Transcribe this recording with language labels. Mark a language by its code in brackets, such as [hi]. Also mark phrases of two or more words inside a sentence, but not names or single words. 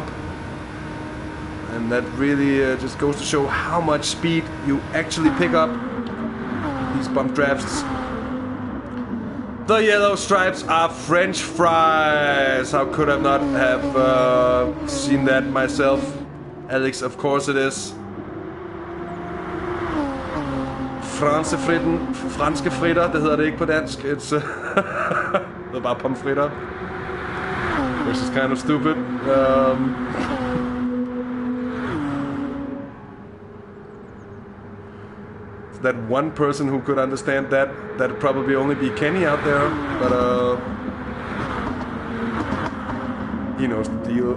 [en] And that really just goes to show how much speed you actually pick up these bump drafts. The yellow stripes are French fries. How could I not have seen that myself? Alex, of course it is. [da] Franske fritter, det hedder det ikke på dansk. Det hedder bare pomfritter. [en] which is kind of stupid. That one person who could understand that, that'd probably only be Kenni out there, but he knows the deal.